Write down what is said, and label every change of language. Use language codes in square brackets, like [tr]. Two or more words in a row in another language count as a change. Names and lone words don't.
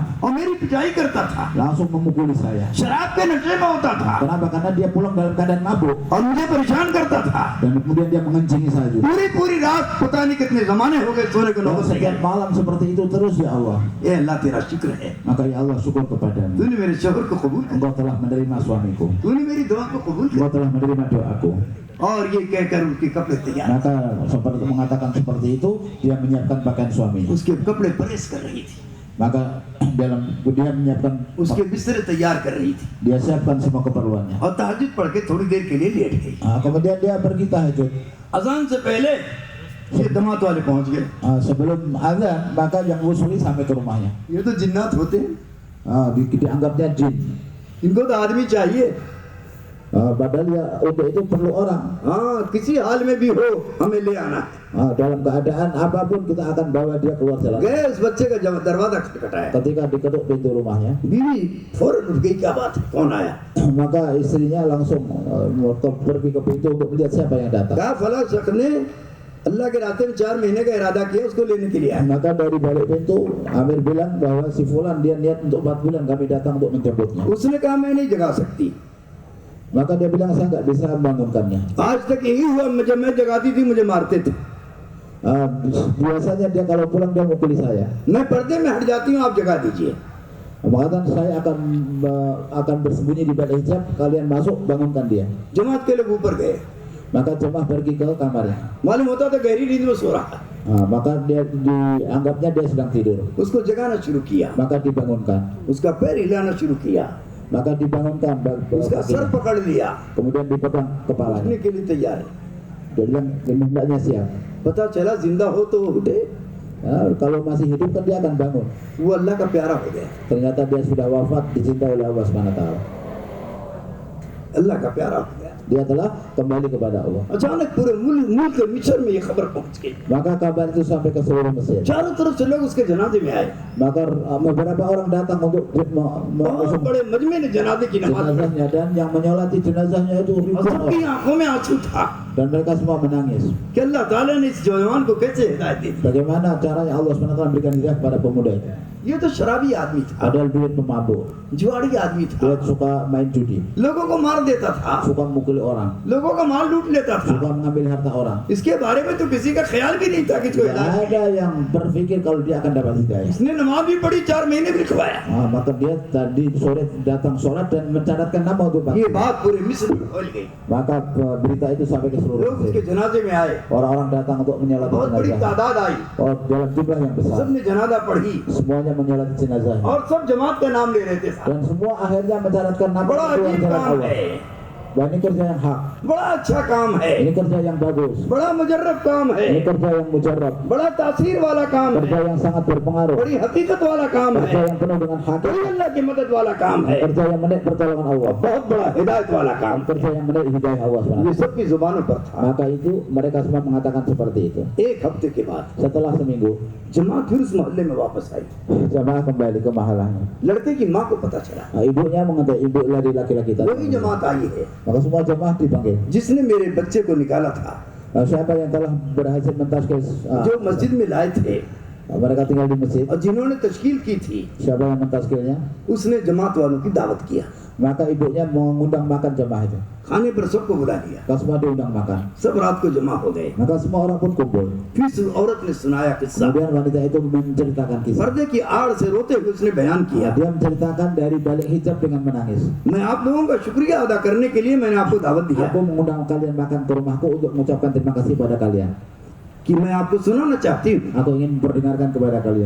[hi] और मेरी पिटाई करता था, [id] langsung memukuli saya. [hi] शराब के नशे में होता था [id] Kenapa? Karena dia pulang dalam keadaan mabuk [hi] और मुझे परेशान करता था। [id] dan kemudian dia mengencingi saya juga. [hi] पूरी रात पता नहीं कितने जमाने हो गए सोने को [id] Dan [hi] नौबत नहीं [id] setiap [hi] आई। [id] malam seperti itu terus [ar] يا الله. [hi] ये अल्लाह तेरा शुक्र है, [id] Maka [ar] يا الله [id] syukur kepadamu. [hi] तूने मेरे शौहर को कबूल कर, [id] Engkau telah menerima suamiku. [hi] तूने मेरी दुआ को कबूल कर। [id] Engkau telah menerima doaku. [hi] और ये कहकर उसके कपड़े तैयार, [id] Maka seperti mengatakan seperti itu, dia menyiapkan pakaian suaminya. [hi] उसके कपड़े प्रेस कर रही थी, [id] Maka dia menyiapkan, [hi] उसके बिस्तर तैयार कर रही थी [id] dia siapkan semua keperluannya. [hi] और तहज्जुद पढ़ के थोड़ी देर के लिए लेट गई। [id] Kemudian dia pergi tahajud. [hi] अजान से पहले ये दमात वाले पहुंच गए। [id] Sebelum azan, maka yang usuli sampai ke rumahnya. [hi] ये तो जिन्नात होते हैं, [id] Dianggapnya jin. [hi] इनको तो आदमी चाहिए। [id] Padahal ya untuk itu perlu orang. [hi] हाँ, किसी हाल में भी हो हमें ले आना है। [id] Dalam keadaan apapun kita akan bawa dia keluar jalan. [hi] गए उस बच्चे का जब दरवाजा खटखटाया, [id] Ketika diketuk pintu rumahnya, [hi] बीवी फौरन उठ गई, क्या बात है, कौन आया? [id] maka istrinya langsung pergi ke pintu untuk melihat siapa yang datang. [hi] कहा फला शख्स ने अल्लाह के रास्ते में 4 महीने का इरादा किया, उसको लेने के लिए आया। [id] Maka dari balik pintu Amir bilang bahwa si Fulan dia niat untuk 4 bulan kami datang untuk menjemputnya. [hi] उसने कहा मैं नहीं जगा सकती। [id] Maka dia bilang saya nggak bisa membangunkannya. [hi] आज तक यही हुआ, जब मैं जगाती थी मुझे मारते थे। [id] Biasanya dia kalau pulang dia mukuli saya. [hi] मैं पर्दे में हट जाती हूँ, आप जगा दीजिए। [id] Mengatakan saya akan bersembunyi di balik hijab, kalian masuk bangunkan dia. [hi] जमात के लोग ऊपर गए, [id] Maka jemaah pergi ke kamarnya. [hi] मालूम होता था गहरी नींद में सो रहा, [id] Maka dia dianggapnya dia sedang tidur. [hi] उसको जगाना शुरू किया, [id] Maka dibangunkan. [hi] उसका पैर हिलाना शुरू किया, [id] Maka dibangunkan [hi] उसका सर [id] kakinya. [hi] पकड़ लिया, [id] Kemudian dipegang kepalanya. [hi] उठने के लिए तैयार है। [id] Dia bilang hendaknya siap. [hi] पता चला जिंदा हो तो वो उठे, [id] Kalau masih hidup kan dia akan bangun. [hi] वो अल्लाह का प्यारा हो गया, [id] Ternyata dia sudah wafat, dicintai oleh Allah SWT. [hi] अल्लाह का प्यारा हो गया। [id] Dia telah kembali kepada Allah. [hi] अचानक पूरे मुल्क मिस्र में ये खबर पहुंच गई, [id] Maka kabar itu sampai ke seluruh Mesir. [hi] चारों तरफ से लोग उसके जनाजे में आए, [id] Maka beberapa orang datang untuk [hi] बहुत बड़े मजमे ने जनाजे की नमाज पढ़ी, [id] jenazahnya, dan yang menyolati jenazahnya itu [hi] और [id] ribuan [hi] सबकी [id] orang. [hi] आंखों में आंसू था [id] Dan mereka semua menangis. [hi] कि अल्लाह ताला ने इस जवान को कैसे हिदायत दी। [id] Bagaimana caranya Allah SWT memberikan hidayah kepada pemuda itu? [hi] ये तो शराबी आदमी था, [id] Padahal dia pemabuk, [hi] जुआड़ी आदमी था, [id] dia suka main judi, [hi] लोगों को मार देता था, [id] suka memukuli orang, [hi] लोगों का माल लूट लेता था। [id] suka mengambil harta orang. [hi] इसके बारे में तो किसी का ख्याल भी नहीं था कि इसको [id] Tidak [hi] हिदायत [id] ada yang berpikir kalau dia akan dapat hidayah. [hi] इसने नमाज भी पढ़ी, 4 महीने भी लिखवाया। [id] Maka dia tadi sore datang sholat dan mencatatkan nama untuk [hi] ये [id] Pak. [hi] बात पूरे मिस्र में फैल गई, [id] Maka berita itu sampai ke seluruh [hi] लोग उसके [id] Mesir. [hi] जनाजे में आए, [id] Orang-orang datang untuk menyolati [hi] बहुत बड़ी [id] jenazah. [hi] तादाद आई, [id] Dalam jumlah yang besar. [hi] सबने जनाजा पढ़ी [id] Semuanya menyolati jenazah. [hi] और सब जमात का नाम ले रहे थे साहब। [id] Dan semua akhirnya mencatatkan nama [hi] बड़ा [id] itu [hi] अजीब [id] jalan [hi] काम [id] Allah. [hi] है, [id] Dan ini kerja yang hak. [hi] बड़ा अच्छा काम है, [id] Ini kerja yang bagus. [hi] बड़ा मुजर्रब काम है, [id] Ini kerja yang mujarab. [hi] बड़ा तासीर वाला काम [id] Kerja [hi] है, [id] yang sangat berpengaruh. [hi] बड़ी हकीकत वाला काम [id] Kerja [hi] है, [id] yang penuh dengan [hi] बड़ी [id] hakikat. [hi] अल्लाह की मदद वाला काम है, [id] Kerja yang menaik pertolongan Allah. [hi] बहुत बड़ा हिदायत वाला काम। [id] Kerja yang menaik hidayah Allah [hi] ये [id] SWT. [hi] सबकी जुबानों पर था। [id] Maka itu mereka semua mengatakan seperti itu. [hi] एक हफ्ते के बाद [id] Setelah seminggu, [hi] जमात फिर उस मोहल्ले में वापस आई, [id] jamaah kembali ke mahalahnya. [hi] लड़के की माँ को पता चला [id] Ibunya mengatakan, ibu dari laki-laki tadi. [hi] वही जमात आई है [id] Maka semua jamaah dipanggil. [hi] जिसने मेरे बच्चे को निकाला था, [id] Siapa yang telah berhasil mentazkiyah [hi] जो मस्जिद में लाए थे [id] mereka tinggal di masjid? [hi] और जिन्होंने तश्कील की थी, [id] Siapa yang mentazkiyahnya? [hi] उसने जमात वालों की दावत किया, [id] Maka ibunya mengundang makan jamaah itu. [hi] खाने पर सबको बुला लिया, [id] Maka semua diundang makan. [hi] सब रात को जमा हो गए। [id] Maka semua orang pun kumpul. [hi] फिर उस औरत ने सुनाया किस्सा, [id] Kemudian wanita itu menceritakan kisah. [hi] पर्दे की आड़ से रोते हुए उसने बयान किया, [id] Dia menceritakan dari balik hijab dengan menangis. [hi] मैं आप लोगों का शुक्रिया अदा करने के लिए मैंने आपको दावत दिया [id] Aku mengundang kalian makan ke rumahku untuk mengucapkan terima kasih pada kalian. [hi] कि मैं आपको सुनाना चाहती हूँ [id] Aku ingin memperdengarkan kepada kalian